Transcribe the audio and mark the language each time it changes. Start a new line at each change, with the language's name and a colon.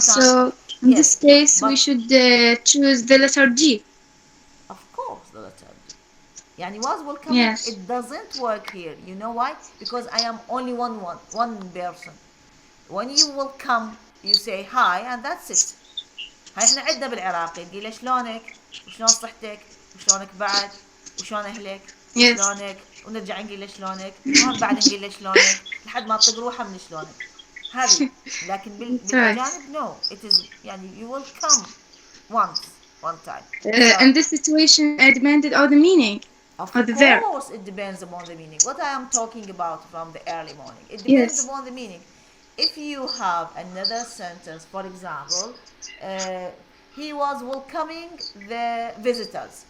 English: So in this case, we should choose the letter G. Of course, the letter D. يعني was will coming, Yes. it doesn't work here. You know why? Because I am only one person. When you will come you say hi and that's it.
Arabic: هاي احنا عدنا بالعراقي نقول له شلونك وشلون صحتك وشلونك بعد وشلون اهلك
English: Yes.
Arabic: وشلونك ونرجع نقول له شلونك وهم بعد نقول له شلونك لحد ما تطق روحه من شلونك هذه. لكن
English: That's right.
Arabic: بالاجانب
English: no it is يعني you will come once one time. In this situation, it depended on the meaning Of of the verb. course, it depends upon the meaning. What I am talking about from the early morning, it depends Yes. upon the meaning. If you have another sentence, for example, uh, he was welcoming the visitors.